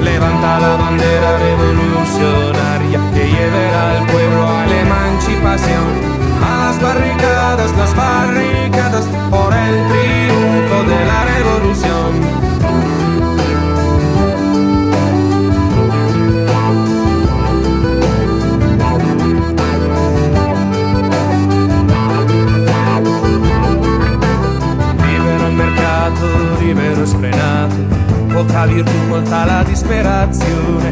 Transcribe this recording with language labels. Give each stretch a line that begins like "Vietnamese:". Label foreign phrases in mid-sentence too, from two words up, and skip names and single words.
Spanish: Levanta la bandera revolucionaria que llevará al pueblo a la emancipación. A las barricadas, por el triunfo de la revolución.
Italian: Libero e sfrenato, poca virtù, molta la disperazione.